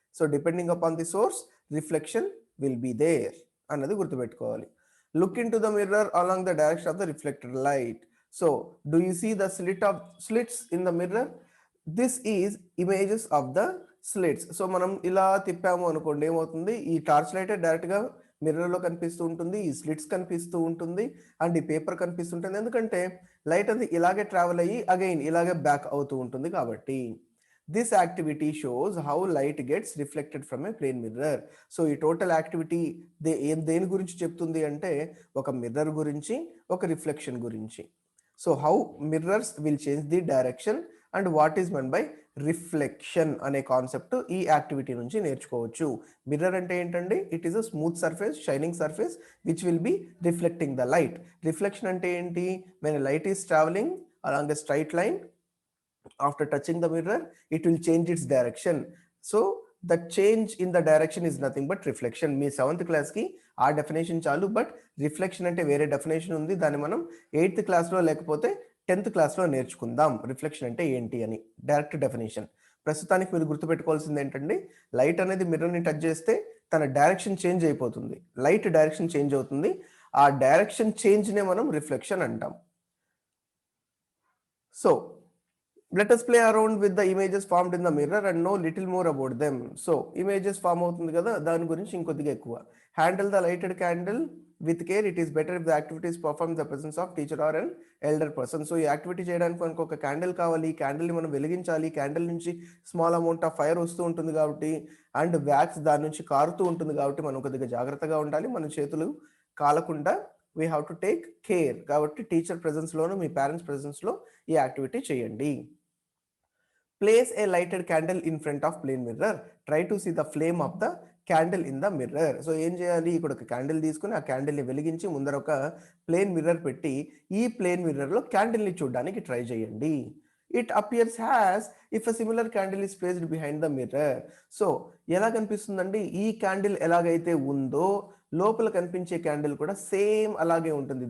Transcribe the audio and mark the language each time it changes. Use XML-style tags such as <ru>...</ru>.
<en>So depending upon the source, reflection will be there</en> <te>అన్నది గుర్తుపెట్టుకోవాలి.</te> <en>Look into the mirror along the direction of the reflected light. So do you see the slits in the mirror? This is images of the slits.</en> <te>So మనం ఇలా తిప్పాము అనుకోండి, ఏమవుతుంది, ఈ torch light డైరెక్ట్గా మిర్రర్లో కనిపిస్తూ ఉంటుంది, ఈ స్లిట్స్ కనిపిస్తూ ఉంటుంది, అండ్ ఈ పేపర్ కనిపిస్తుంటుంది. ఎందుకంటే లైట్ అనేది ఇలాగే ట్రావెల్ అయ్యి అగైన్ ఇలాగే బ్యాక్ అవుతూ ఉంటుంది కాబట్టి</te> <en>This activity shows how light gets reflected from a plane mirror.</en> <te>So ఈ టోటల్ యాక్టివిటీ దేని గురించి చెప్తుంది అంటే ఒక మిర్రర్ గురించి, ఒక రిఫ్లెక్షన్ గురించి.</te> <en>so how mirrors will change the direction and what is meant by reflection</en> <te>అనే కాన్సెప్ట్ ఈ యాక్టివిటీ నుంచి నేర్చుకోవచ్చు. మిర్రర్ అంటే ఏంటండి?</te> <en>It is a smooth surface, shining surface which will be reflecting the light.</en> <te>Reflection అంటే ఏంటి?</te> <en>When light is travelling along a straight line, after touching the mirror it will change its direction. So the change in the direction is nothing but reflection.</en> <te>మీ 7th class కి ఆ definition చాలు. But reflection అంటే వేరే definition ఉంది, దాన్ని మనం 8th క్లాస్లో లేకపోతే 10th క్లాస్లో నేర్చుకుందాం రిఫ్లెక్షన్ అంటే ఏంటి అని డైరెక్ట్ డెఫినేషన్. ప్రస్తుతానికి మీరు గుర్తుపెట్టుకోవాల్సింది ఏంటంటే లైట్ అనేది మిర్రర్ని టచ్ చేస్తే తన డైరెక్షన్ చేంజ్ అయిపోతుంది, లైట్ డైరెక్షన్ చేంజ్ అవుతుంది. ఆ డైరెక్షన్ చేంజ్నే మనం రిఫ్లెక్షన్ అంటాం.</te> <en>So let us play around with the images formed in the mirror and know little more about them.</en> <te>So images form అవుతుంది కదా, దాని గురించి ఇంకొద్దిగా ఎక్కువ.</te> <en>Handle the lighted candle with care. It is better if the activity is performed in the presence of teacher or an elder person.</en> <te>So ఈ activity చేయడానికి మనకు ఒక క్యాండిల్ కావాలి, క్యాండిల్ని మనం వెలిగించాలి, క్యాండిల్ నుంచి స్మాల్ అమౌంట్ ఆఫ్ ఫైర్ వస్తూ ఉంటుంది కాబట్టి అండ్ వ్యాక్స్ దాని నుంచి కారుతూ ఉంటుంది కాబట్టి మనం కొద్దిగా జాగ్రత్తగా ఉండాలి, మన చేతులు కాలకుండా</te> <en>We have to take care.</en> <te>కాబట్టి టీచర్ ప్రెజెన్స్లోను మీ పేరెంట్స్ ప్రెజెన్స్లో ఈ యాక్టివిటీ చేయండి.</te> <en>Place a lighted candle in front of plane mirror. Try to see the flame of the candle in the mirror.</en> <te>So ఏం చేయాలి? ఇక్కడ ఒక క్యాండిల్ తీసుకుని ఆ క్యాండిల్ని వెలిగించి ముందర ఒక ప్లేన్ మిర్రర్ పెట్టి ఈ ప్లేన్ మిర్రర్లో క్యాండిల్ని చూడడానికి ట్రై చేయండి.</te> <en>It appears has if a similar candle is placed behind the mirror.</en> <te>So ఎలా కనిపిస్తుందండి? ఈ క్యాండిల్ ఎలాగైతే ఉందో లోపల కనిపించే క్యాండిల్ కూడా సేమ్ అలాగే ఉంటుంది.</te>